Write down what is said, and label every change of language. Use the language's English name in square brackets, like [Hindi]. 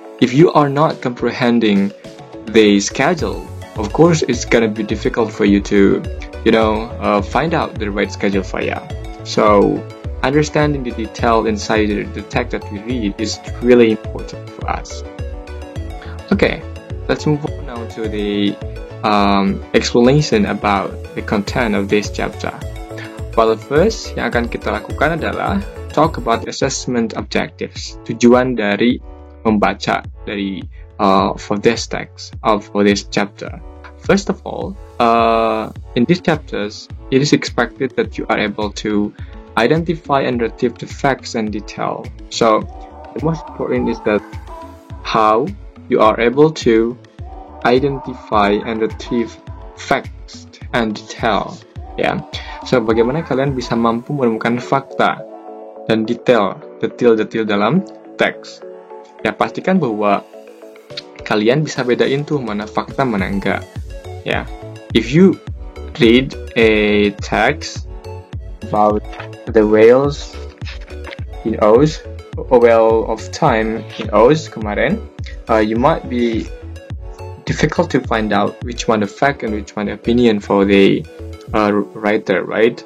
[English] If you are not comprehending the schedule, of course, it's gonna be difficult for you to, find out the right schedule for you. So, understanding the detail inside the text that we read is really important for us. Okay, let's move on now to the explanation about the content of this chapter. Well, first, [Indonesian] yang akan kita lakukan adalah [English] talk about assessment objectives. [Indonesian] Tujuan dari membaca dari [English] for this text for this chapter. First of all, in these chapters, it is expected that you are able to identify and retrieve the facts and detail. So, the most important is that how you are able to identify and retrieve facts and detail. [Indonesian] Ya, so bagaimana kalian bisa mampu menemukan fakta dan detail dalam teks. Ya, pastikan bahwa kalian bisa bedain tuh mana fakta mana enggak. [English] Ya, if you read a text about the whales in Oz, a whale of time in Oz [Indonesian] kemarin, [English] you might be difficult to find out which one the fact and which one the opinion for the writer, right?